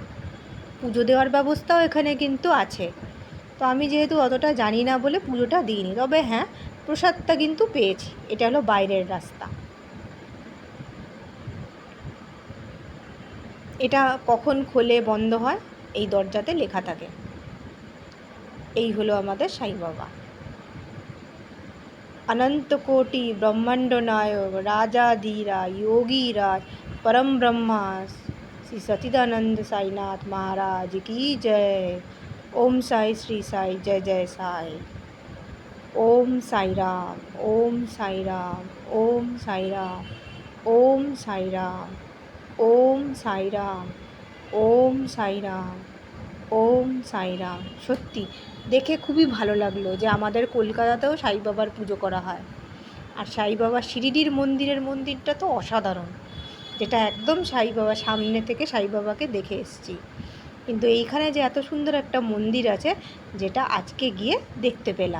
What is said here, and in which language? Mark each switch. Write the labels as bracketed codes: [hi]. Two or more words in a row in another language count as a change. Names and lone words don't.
[bn] পুজো দেওয়ার ব্যবস্থাও এখানে কিন্তু আছে। তো আমি যেহেতু অতটা জানি না বলে পুজোটা দিইনি, তবে হ্যাঁ, প্রসাদটা কিন্তু পেয়েছি। এটা হলো বাইরের রাস্তা। এটা কখন খোলে বন্ধ হয় এই দরজাতে লেখা থাকে। এই হলো আমাদের সাই বাবা। [hi] अनंत कोटि ब्रह्मांड नायक राजाधीरा योगी राज परम ब्रह्मा श्री सच्चिदानंद साईनाथ महाराज की जय। ओम साई श्री साई जय जय साई। ओम साई राम, ओम साई राम, ओम साई राम, ओम साई राम, ओम साई राम, ओम साई राम, ওম সাইরাম। [bn] সত্যি দেখে খুবই ভালো লাগলো যে আমাদের কলকাতাতেও সাই বাবার পুজো করা হয়। আর সাই বাবা শিরিডির মন্দিরটা তো অসাধারণ, যেটা একদম সাই বাবা সামনে থেকে সাই বাবাকে দেখে এসেছি। কিন্তু এইখানে যে এত সুন্দর একটা মন্দির আছে, যেটা আজকে গিয়ে দেখতে পেলাম।